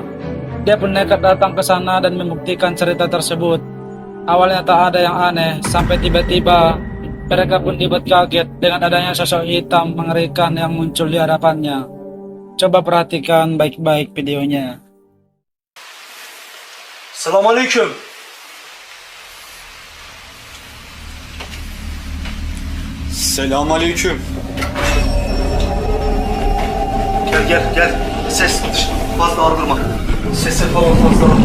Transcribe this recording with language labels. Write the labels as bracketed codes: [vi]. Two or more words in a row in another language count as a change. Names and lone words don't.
[id] Dia pun nekat datang ke sana dan membuktikan cerita tersebut. Awalnya tak ada yang aneh, sampai tiba-tiba mereka pun dibuat kaget dengan adanya sosok hitam mengerikan yang muncul di hadapannya. Coba perhatikan baik-baik videonya. [tr] Selamünaleyküm. Selamünaleyküm. Gel. Ses fazla ardırma. Sesi falan fazla.